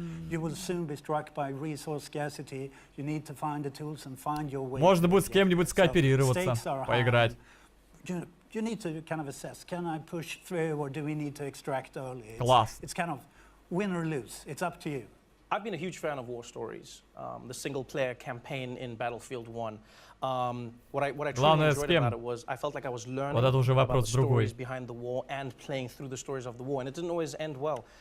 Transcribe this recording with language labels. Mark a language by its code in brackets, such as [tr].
[en] You will soon be struck by resource scarcity. You need to find the tools and find your way. [ru] Можно будет с кем-нибудь скооперироваться, поиграть. [en] You need to kind of assess, can I push through or do we need to extract early? [ru] Класс. [en] It's kind of win or lose. It's up to you. I've been a huge fan of war stories, the single-player campaign in Battlefield 1. What I truly enjoyed about it was I felt like I was learning about the stories behind the war and playing through the stories of the war, and it didn't always end well.